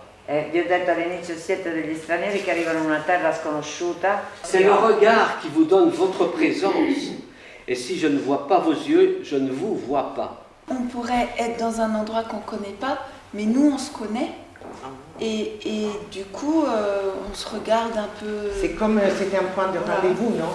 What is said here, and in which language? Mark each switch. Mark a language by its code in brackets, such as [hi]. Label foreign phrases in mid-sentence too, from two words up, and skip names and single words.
[it] Vi ho detto all'inizio, siete degli stranieri che arrivano in una terra sconosciuta. [fr] C'est le regard qui vous donne votre présence. Et si je ne vois pas vos yeux, je ne vous vois pas. On pourrait être dans un endroit qu'on ne connaît pas, mais nous on se connaît. Et du coup, on se regarde un peu. C'est comme c'était un point de rendez-vous, non?